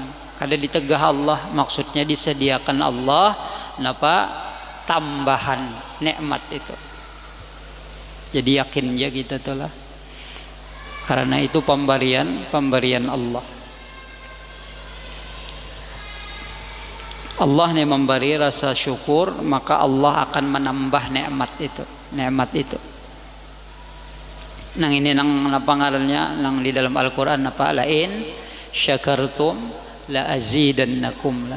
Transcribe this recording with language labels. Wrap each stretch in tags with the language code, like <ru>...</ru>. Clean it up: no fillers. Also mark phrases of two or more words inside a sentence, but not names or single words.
<bjn>Kada ditegah Allah, maksudnya disediakan Allah tambahan nikmat itu. Jadi yakin ya kita tuh lah.</bjn> <id>Karena itu pemberian Allah. Allah nih memberi rasa syukur, maka Allah akan menambah nikmat itu.</id> <bjn>Nang ini nang pangarannya nang di dalam Al-Qur'an apa?</bjn> <ar>لئن شكرتم لأزيدنكم lah.</ar>